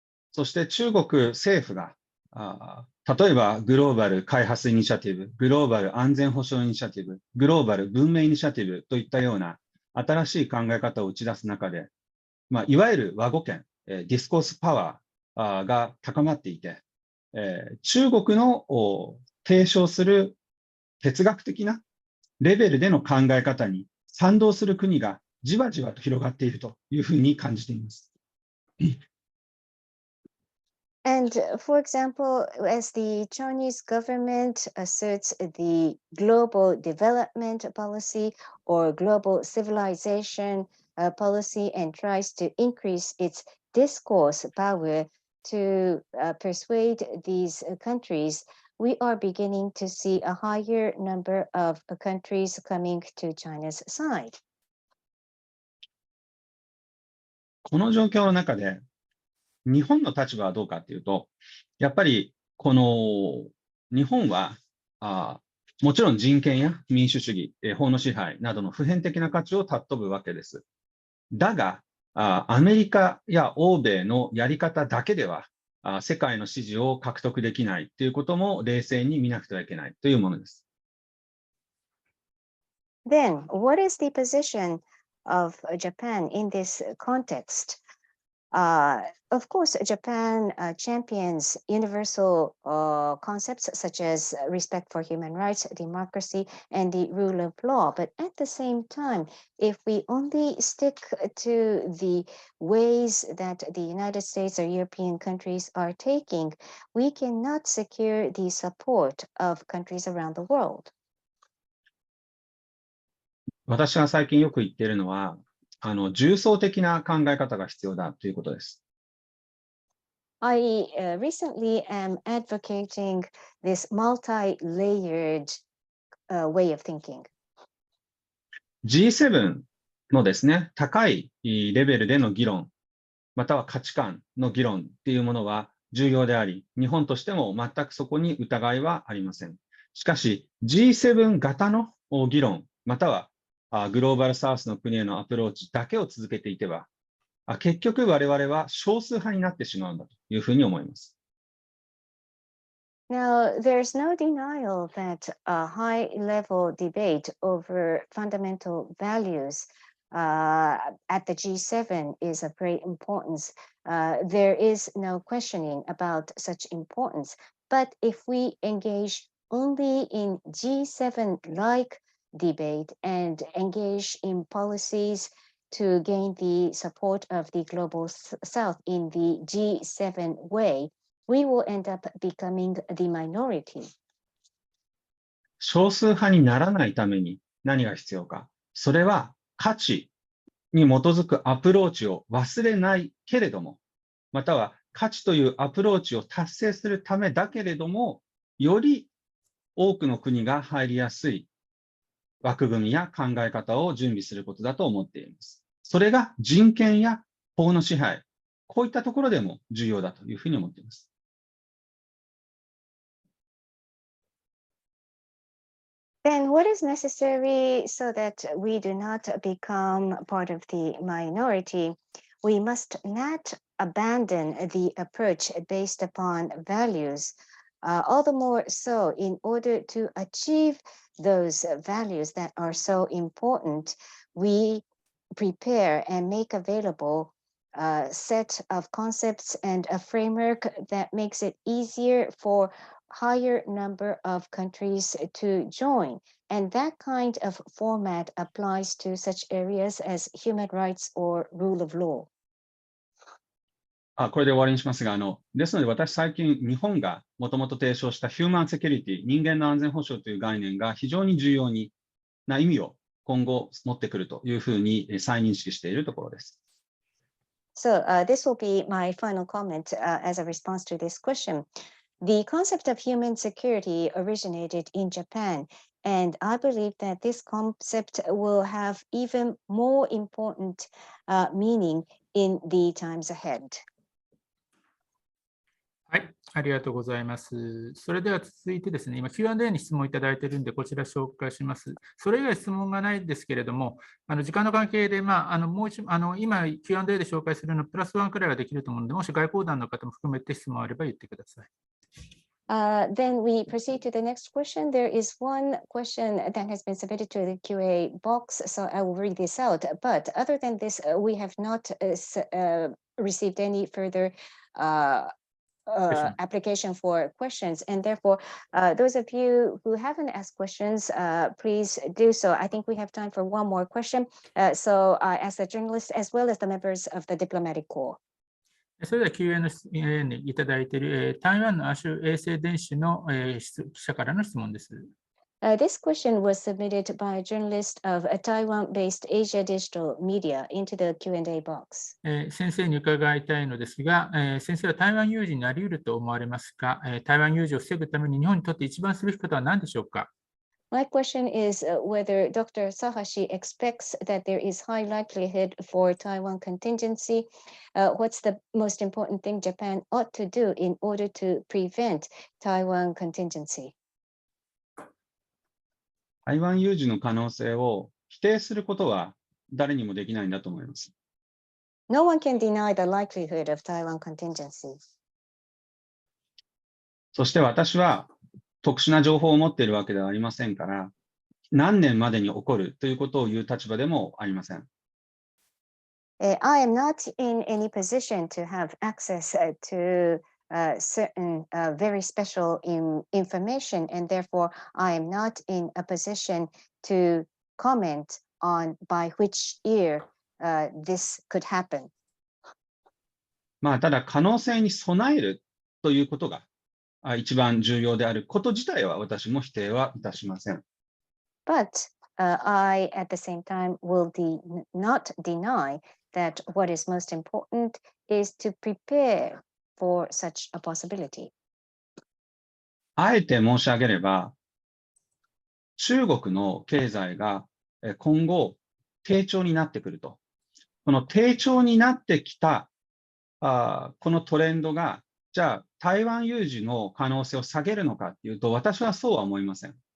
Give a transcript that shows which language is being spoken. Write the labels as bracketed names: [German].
[Japanese] そして中国政府が例えばグローバル開発イニシアティブ、グローバル安全保障イニシアティブ、グローバル文明イニシアティブといったような新しい考え方を打ち出す中で、いわゆる和語圏、ディスコースパワーが高まっていて、中国の提唱する哲学的なレベルでの考え方に賛同する国がじわじわと広がっているというふうに感じています。 [English] And for example, as the Chinese government asserts the global development policy or global civilization policy and tries to increase its discourse power to persuade these countries, we are beginning to see a higher number of countries coming to China's side. [Japanese] この状況の中で、日本の立場はどうかというと、やっぱりこの日本はもちろん人権や民主主義、法の支配などの普遍的な価値を尊ぶわけです。だが、アメリカや欧米のやり方だけでは世界の支持を獲得できないということも冷静に見なくてはいけないというものです。 [English] Then, what is the position of Japan in this context? Of course, Japan champions universal concepts such as respect for human rights, democracy, and the rule of law. But at the same time, if we only stick to the ways that the United States or European countries are taking, we cannot secure the support of countries around the world. [Japanese] 私が最近よく言っているのは、重層的な考え方が必要だということです。 [English] I recently am advocating this multi-layered way of thinking. [Japanese] G7 のですね、高いレベルでの議論、または価値観の議論っていうものは重要であり、日本としても全くそこに疑いはありません。しかし、G7 型の議論、またはグローバルサウスの国へのアプローチだけを続けていけば、結局我々は少数派になってしまうんだというふうに思います。 [English] Now, there's no denial that a high-level debate over fundamental values at the G7 is of great importance. There is no questioning about such importance. But if we engage only in G7-like debate and engage in policies to gain the support of the global south in the G7 way, we will end up becoming the minority. [Japanese] 少数派にならないために何が必要か。それは価値に基づくアプローチを忘れないけれども、または価値というアプローチを達成するためだけれども、より多くの国が入りやすい枠組みや考え方を準備することだと思っています。それが人権や法の支配、こういったところでも重要だというふうに思っています。 [English] Then what is necessary so that we do not become part of the minority? We must not abandon the approach based upon values. All the more so in order to achieve those values that are so important, we prepare and make available a set of concepts and a framework that makes it easier for higher number of countries to join. And that kind of format applies to such areas as human rights or rule of law. [Japanese] これで終わりにしますが、ですので私最近日本がもともと提唱したヒューマンセキュリティ、人間の安全保障という概念が非常に重要な意味を今後持ってくるというふうに再認識しているところです。 [English] So this will be my final comment as a response to this question. The concept of human security originated in Japan, and I believe that this concept will have even more important meaning in the times ahead. [Japanese] はい、ありがとうございます。それでは続いてですね、今 Q&A に質問いただいているので、こちら紹介します。それ以外質問がないんですけれども、時間の関係で、もう一今 Q&A で紹介するのプラス1くらいができると思うので、もし外交団の方も含めて質問あれば言ってください。 [English] Then we proceed to the next question. There is one question that has been submitted to the QA box, so I will read this out. But other than this, we have not received any further Question. application for questions. And therefore, those of you who haven't asked questions, please do so. I think we have time for one more question. So as the journalists, as well as the members of the diplomatic corps. [Japanese] それでは Q&A にいただいている、台湾の亜種衛星電子の、記者からの質問です。 [English] This question was submitted by a journalist of a Taiwan-based Asia Digital Media into the Q&A box. [Japanese] 先生に伺いたいのですが、先生は台湾有事になり得ると思われますか？台湾有事を防ぐために日本にとって一番すべきことは何でしょうか？ [English] My question is whether Dr. Sahashi expects that there is high likelihood for Taiwan contingency. What's the most important thing Japan ought to do in order to prevent Taiwan contingency? [Japanese] 台湾有事の可能性を否定することは誰にもできないんだと思います。 [English] No one can deny the likelihood of Taiwan contingency. [Japanese] そして私は特殊な情報を持っているわけではありませんから、何年までに起こるということを言う立場でもありません。 [English] I am not in any position to have access to certain very special information, and therefore I am not in a position to comment on by which year this could happen. [Japanese] ただ可能性に備えるということが一番重要であること自体は私も否定はいたしません。 [English] But I, at the same time, will not deny that what is most important is to prepare for such a possibility. [Japanese] あえて申し上げれば、中国の経済が今後低調になってくると。この低調になってきたこのトレンドが、じゃあ台湾有事の可能性を下げるのかというと、私はそうは思いません。